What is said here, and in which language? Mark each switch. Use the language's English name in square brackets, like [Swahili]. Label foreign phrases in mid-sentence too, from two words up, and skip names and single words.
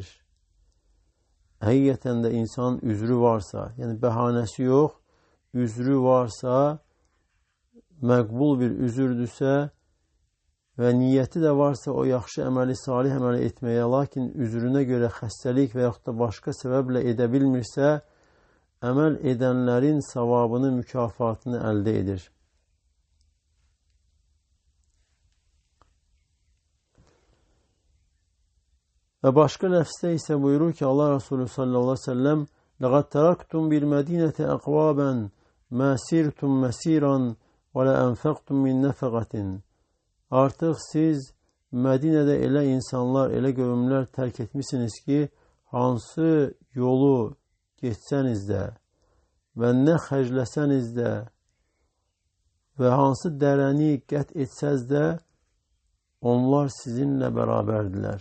[Azerbaijani] Həqiqətən də insanın üzrü varsa, yəni bəhanəsi yox, üzrü varsa, məqbul bir üzürdürsə və niyyəti də varsa o yaxşı əməli, salih əməli etməyə, lakin üzrünə görə xəstəlik və yaxud da başqa səbəblə edə bilmirsə, əməl edənlərin savabını, mükafatını əldə edir. Və başqa ləfsdə isə buyurur ki, Allah Resulü [Arabic] صلى الله عليه وسلم لَقَدْ تَرَكْتُمْ بِالْمَدِينَةِ أَقْوَابًا مَا سِرْتُمْ مَسِيرًا وَلَا أَنْفَقْتُمْ مِنْ نَفَقَةٍ. [Azerbaijani] Artıq siz Mədinədə elə insanlar, elə qövmlər tərk etmişsiniz ki, hansı yolu geçsəniz də və nə xərcləsəniz də və hansı dərəni qət etsəz də, onlar sizinlə bərabərdilər.